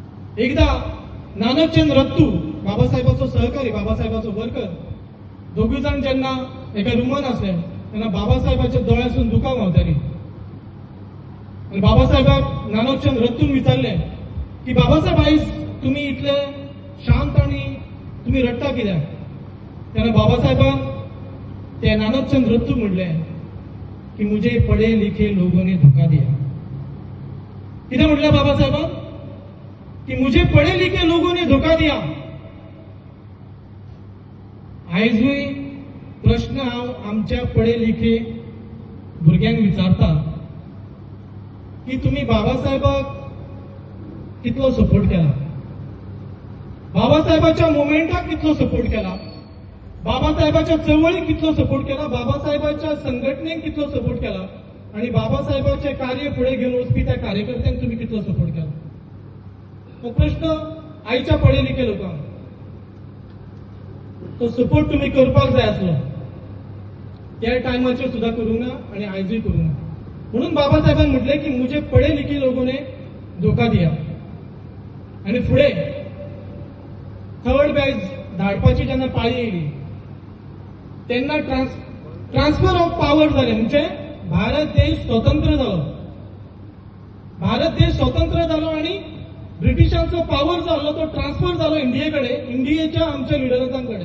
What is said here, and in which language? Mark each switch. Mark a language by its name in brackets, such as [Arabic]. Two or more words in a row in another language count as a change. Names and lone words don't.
[Konkani] एकदा नानकचंद रत्तू बाबासाहेबांचो सहकारी, बाबासाहेबांचो वर्कर, दोघी जण जेन्ना एका रुमान असले तेन्ना बाबासाहेबाच्या दोळ्यासून दुकां व्हांवताली. आणि बाबासाहेबाक नानकचंद रत्तून विचारले की बाबासाहेब आयज तुम्ही इतले शांत आणि तुम्ही रडटा कित्याक? तेन्ना बाबासाहेबान ते नानकचंद रत्तू म्हणले की [Hindi] मुझे पढ़े लिखे लोगों ने धोखा दिया. [Konkani] कितें म्हटलें बाबासाहेबान? [Hindi] कि मुझे पढ़े लिखे लोगों ने धोखा दिया. [Konkani] आयजूय प्रश्न हांव आमच्या [Hindi] पढ़े लिखे [Konkani] भुरग्यांक विचारता की तुम्ही बाबासाहेबाक कितलो सपोर्ट केला, बाबासाहेबाच्या मुवमेंटाक कितलो सपोर्ट केला, बाबासाहेबाच्या चळवळीक कितलो सपोर्ट केला, बाबासाहेबाच्या संघटनेक कितलो सपोर्ट केला आणि बाबासाहेबाचे कार्य फुडें घेवन वचपी त्या कार्यकर्त्यांक तुम्ही कितलो सपोर्ट केला. हो प्रश्न आयच्या [Hindi] पढ़े लिखे [Konkani] लोकांक. तो सपोर्ट तुम्ही करपाक जाय आसलो. त्या टायमाचेर सुद्दां करूंक ना आणि आयजूय करूंक ना. म्हणून बाबासाहेबान म्हटले की [Hindi] मुझे पढ़े लिखे लोगों ने धोखा दिया. [Konkani] आणि फुडें थर्ड बॅच धाडपाची जेन्ना पाळी येयली तेन्ना [English] transfer of power [Konkani] जाले. म्हणजे भारत देश स्वतंत्र जालो. भारत देश स्वतंत्र जालो आणि ब्रिटिशांचो पावर जो आसलो तो ट्रान्सफर जालो इंडियेकडे, इंडियेच्या आमच्या लिडरांकडे.